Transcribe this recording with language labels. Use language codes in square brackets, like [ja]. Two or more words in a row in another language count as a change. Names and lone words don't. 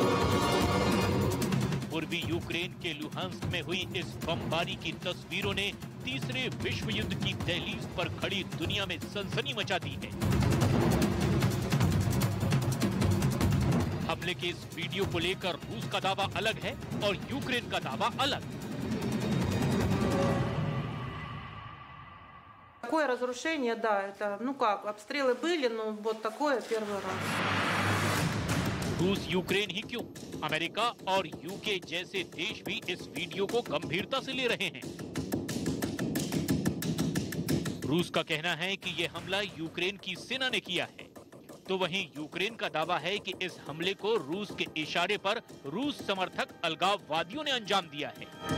[hi] पूर्वी यूक्रेन के लुहांस्क में हुई इस बमबारी की तस्वीरों ने तीसरे विश्व युद्ध की दहलीज पर खड़ी दुनिया में सनसनी मचा दी है। हमले के इस वीडियो को लेकर रूस का दावा अलग है और यूक्रेन का दावा अलग। [ru] Такое разрушение, да, это, обстрелы были, но вот такое первый раз. [hi] रूस यूक्रेन ही क्यों, अमेरिका और यूके जैसे देश भी इस वीडियो को गंभीरता से ले रहे हैं। रूस का कहना है कि यह हमला यूक्रेन की सेना ने किया है, तो वहीं यूक्रेन का दावा है कि इस हमले को रूस के इशारे पर रूस समर्थक अलगाववादियों ने अंजाम दिया है।